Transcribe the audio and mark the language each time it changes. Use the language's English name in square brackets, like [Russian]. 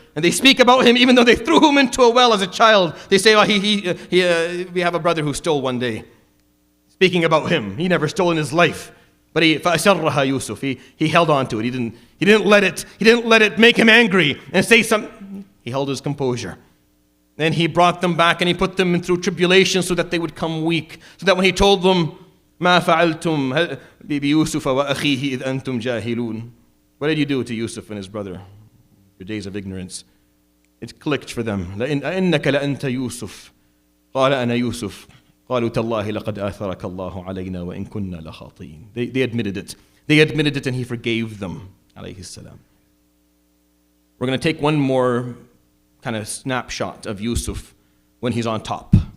[English] And they speak about him even though they threw him into a well as a child. They say, "Oh, we have a brother who stole one day." Speaking about him, he never stole in his life, but [Arabic] فَأَسَرَّهَا [English] Yusuf. He held on to it. He didn't let it make him angry and say something. He held his composure. Then he brought them back and he put them through tribulation so that they would come weak. So that when he told them, [Arabic] مَا فَعَلْتُمْ بِيُوسُفَ وَأَخِيهِ إِذْ أَنْتُمْ جَاهِلُونَ. [English] What did you do to Yusuf and his brother? Your days of ignorance. It clicked for them. [Arabic] أَإِنَّكَ لَأَنْتَ يُوسُف قَالَ أَنَا يُوسُف قَالُوا تَاللَّهِ لَقَدْ آثَرَكَ اللَّهُ عَلَيْنَا وَإِن كُنَّا لَخَاطِئِينَ. [English] They admitted it. They admitted it and he forgave them. Alayhi salam. We're going to take one more kind of snapshot of Yusuf when he's on top.